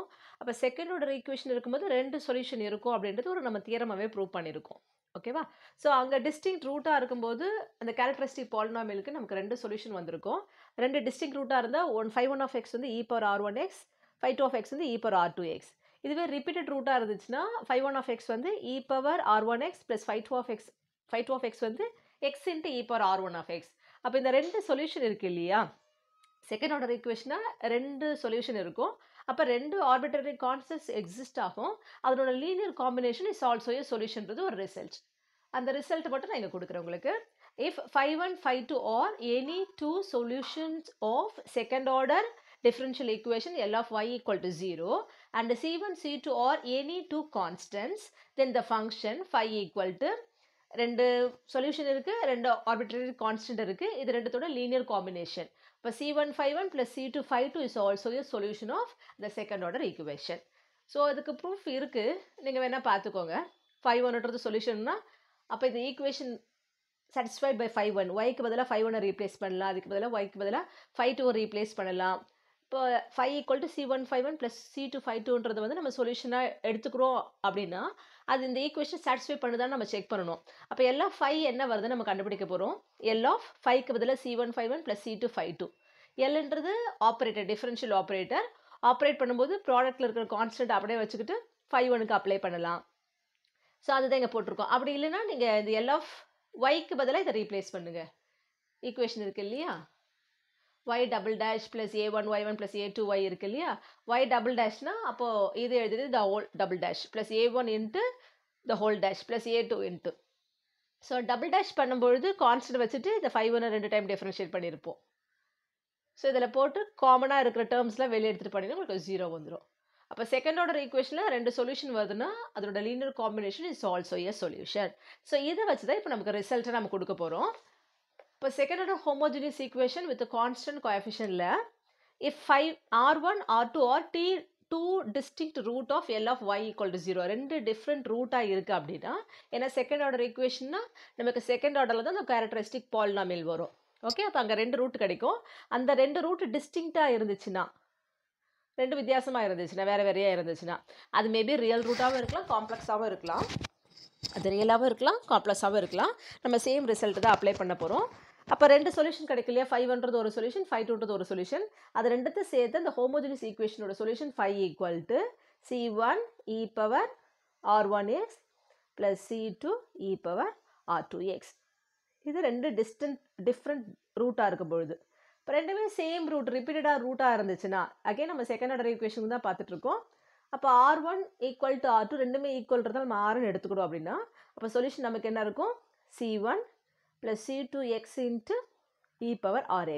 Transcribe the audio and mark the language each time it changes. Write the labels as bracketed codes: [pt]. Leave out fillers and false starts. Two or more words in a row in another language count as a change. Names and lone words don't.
[ta] அப்போ [en] second order equation [ta] இருக்கும்போது ரெண்டு சொல்யூஷன் இருக்கும் அப்படின்றது ஒரு நம்ம தியரமாகவே ப்ரூவ் பண்ணியிருக்கோம். ஓகேவா? ஸோ அங்கே [en] distinct root [ta] இருக்கும்போது அந்த [en] characteristic polynomial [ta] நமக்கு ரெண்டு சொல்யூஷன் வந்திருக்கும். ரெண்டு [en] distinct root [ta] இருந்தால் [en] φ1 of x [ta] வந்து [en] e power r1x, φ2 of x [ta] வந்து [en] e power r2x. [ta] இதுவே [en] repeated root [ta] இருந்துச்சுன்னா [en] φ1 of x [ta] வந்து [en] e power r1x plus φ2 of x [ta] வந்து [en] x into e power r1 of x. [ta] அப்போ இந்த ரெண்டு சொல்யூஷன் இருக்கு இல்லையா, [en] second order equation [ta] ரெண்டு சொல்யூஷன் இருக்கும். அப்போ ரெண்டு [en] arbitrary constants exist. [ta] அதனோட [en] linear combination is also a solution [ta] ஒரு ரிசல்ட். அந்த ரிசல்ட் மட்டும் நான் இங்கே கொடுக்குறேன் உங்களுக்கு. [en] if φ1 φ2 are any two solutions of second order differential equation L of y equal to 0 and C1 C2 are any two constants, then the function phi equal to [ta] ரெண்டு சொல்யூஷன் இருக்கு, ரெண்டு ஆர்பிட்ரரி கான்ஸ்டன்ட் இருக்கு, இது ரெண்டுத்தோட லீனியர் காம்பினேஷன். [en] இப்போ C1 φ1 plus C2 φ2 is also a solution of the second order equation. [ta] ஸோ அதுக்கு ப்ரூஃப் இருக்கு, நீங்கள் வேணால் பார்த்துக்கோங்க. φ1ன்றது சொல்யூஷன்னா அப்போ இந்த ஈக்குவேஷன் [en] satisfied by φ1, [ta] yக்கு பதிலாக φ1 ரீப்ளேஸ் பண்ணலாம், அதுக்கு பதிலாக yக்கு பதிலாக φ2 ரீப்ளேஸ் பண்ணலாம். இப்போ [en] phi equal to C1 φ1 plus C2 φ2ன்றது [ta] வந்து நம்ம சொல்யூஷனாக எடுத்துக்கிறோம் அப்படின்னா அது இந்த [en] equation satisfy [ta] பண்ணுதான்னு நம்ம செக் பண்ணணும். அப்போ எல்லா phi என்ன வருதுன்னு நம்ம கண்டுபிடிக்க போகிறோம். [en] L of phiக்கு பதிலாக C1 φ1 plus C2 φ2. [ta] Lன்றது [en] operator, differential operator. [ta] ஆப்ரேட் பண்ணும்போது ப்ராடக்ட்டில் இருக்கிற கான்ஸ்டன்ட் அப்படியே வச்சுக்கிட்டு φ1க்கு அப்ளை பண்ணலாம். ஸோ அதுதான் இங்கே போட்டிருக்கோம். அப்படி இல்லைன்னா நீங்கள் இந்த [en] L of yக்கு [ta] பதிலாக இதை ரீப்ளேஸ் பண்ணுங்க. ஈக்குவேஷன் இருக்கு இல்லையா, [en] y double dash plus a1 y1 plus a2 y [ta] இருக்கு இல்லையா, [en] y double dashனா [ta] அப்போ இது எழுதுது [en] the whole double dash plus a1 into the whole dash plus a2 into. [ta] ஸோ [en] double dash [ta] பண்ணும்பொழுது கான்ஸ்டன்ட் வச்சுட்டு இந்த φ1 ரெண்டு [en] time differentiate [ta] பண்ணியிருப்போம். ஸோ இதில் போட்டு காமனாக இருக்கிற டேர்ம்ஸ்லாம் வெளியே எடுத்துகிட்டு பண்ணிங்கன்னா உங்களுக்கு 0 வந்துடும். அப்போ [en] second order equation [ta] ரெண்டு சொல்யூஷன் வருதுன்னா அதோட [en] linear combination is also a solution. [ta] ஸோ இதை வச்சு தான் இப்போ நமக்கு ரிசல்ட்டை நம்ம கொடுக்க போகிறோம். இப்போ [en] second order homogeneous equation with constant coefficient if r1 r2 are two distinct root of L of y equal to 0 [ta] ரெண்டு [en] different root [ta] இருக்குது அப்படின்னா, ஏன்னா [en] second order equation [ta] நமக்கு [en] second order [ta] தான் அந்த [en] characteristic polynomial [ta] வரும். ஓகே, அப்போ அங்கே ரெண்டு ரூட் கிடைக்கும். அந்த ரெண்டு ரூட் டிஸ்டிங்க்டாக இருந்துச்சுன்னா, ரெண்டு வித்தியாசமாக இருந்துச்சுன்னா, வேறு வேறையாக இருந்துச்சுன்னா அது [en] maybe real root [ta] இருக்கலாம், காம்ப்ளெக்ஸாகவும் இருக்கலாம். அது ரியலாகவும் இருக்கலாம், காம்ப்ளெக்ஸாகவும் இருக்கலாம். நம்ம [en] same result [ta] தான் அப்ளை பண்ண போகிறோம். அப்போ ரெண்டு சொல்யூஷன் கிடைக்கும் இல்லையா, φ1ன்றது ஒரு சொல்யூஷன், φ2ன்றது ஒரு சொல்யூஷன். அது ரெண்டுத்தையும் சேர்த்து அந்த [en] homogeneous equation [ta] சொல்யூஷன் [en] phi equal to C1 e power r1x plus C2 e power r2x. [ta] இது ரெண்டு [en] different root [ta] இருக்கும் பொழுது, இப்போ ரெண்டுமே [en] same root repeated root [ta] இருந்துச்சுன்னா அகைன் நம்ம [en] second order equation [ta] தான் பார்த்துட்ருக்கோம். அப்போ [en] r1 equal to r2 [ta] ரெண்டுமே ஈக்குவல்ன்றதால் நம்ம rன்னு எடுத்துக்கிறோம் அப்படின்னா அப்போ சொல்யூஷன் நமக்கு என்ன இருக்கும், [en] C1 plus C2x into e power rx.